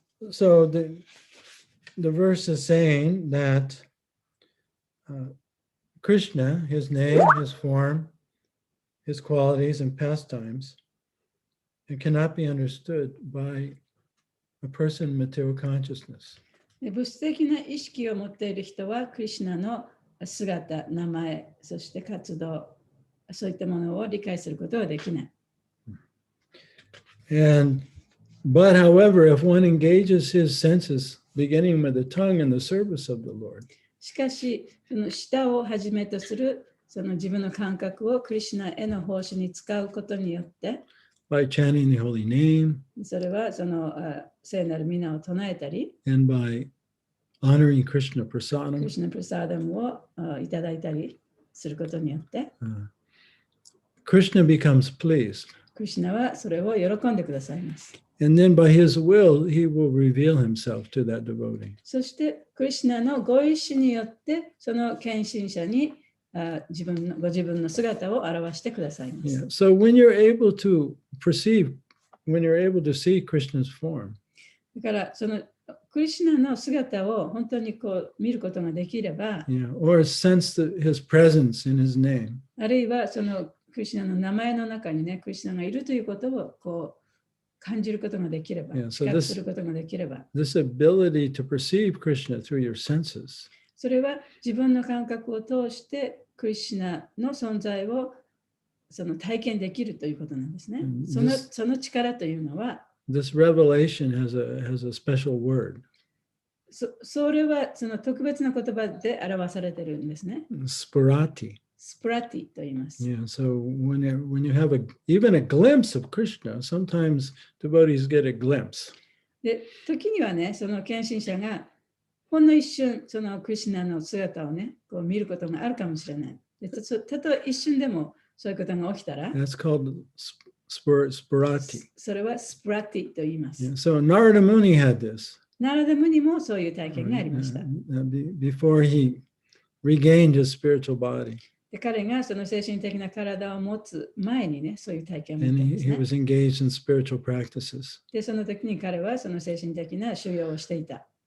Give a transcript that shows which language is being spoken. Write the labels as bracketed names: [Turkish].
[English] So the verse is saying that Krishna, his name, his form, his qualities and pastimes, it cannot be understood by a person in material consciousness. [Japanese] 物質的な意識を持っている人は、クリシュナの姿、名前、そして活動、そういったものを理解することはできない。 [English] But however, if one engages his senses, beginning with the tongue in the service of the Lord, [Japanese] しかし、その舌をはじめとするその自分の感覚をクリシュナへの奉仕に使うことによって、 [English] by chanting the holy name, [Japanese] それはその聖なる皆を唱えたり、 [English] and by honoring Krishna [Japanese] クリ [English] prasadam, [Japanese] シュナプラサーダムをいただいたりすることによって、 [English] Krishna becomes pleased. [Japanese] クリシュナはそれを喜んでくださいます。 [English] And then by his will, he will reveal himself to that devotee. [Japanese] そしてクリシュナのご意志によってその献身者にご自分の姿を表してくださいます。 [English] Yeah. So when you're able to perceive, when you're able to see Krishna's form, [Japanese] だからそのクリシュナの姿を本当にこう見ることができれば、 [English] or sense his presence in his name, [Japanese] あるいはそのクリシュナの名前の中にね、クリシュナがいるということをこう感じることができれば、知覚することができれば、 [English] this ability to perceive Krishna through your senses, [Japanese] それは自分の感覚を通してクリシュナの存在をその体験できるということなんですね。その力というのは、 [English] this revelation has a special word. [Japanese] それはその特別な言葉で表されているんですね。 [English] Sparati. [Japanese] スプラティと言います。 [English] Yeah, so when you have even a glimpse of Krishna, sometimes devotees get a glimpse. [Japanese] で、時にはね、その献身者がほんの一瞬、そのクリシュナの姿をね、こう見ることがあるかもしれない。でたとえ一瞬でもそういうことが起きたら、 [English] That's called spurati. [Japanese] それはスプラティと言います。 [English] Yeah, so Narada Muni had this [Japanese] ナラダムにもそういう体験がありました。 [English] before he regained his spiritual body. [Japanese] で彼がその精神的な体を持つ前にね、そういう体験を持っ [English] And [Japanese] たん [English] he, [Japanese] です [English] he [Japanese] ね。 [English] was engaged in spiritual practices. [Japanese] で、その時に彼はその精神的な修行をしていた。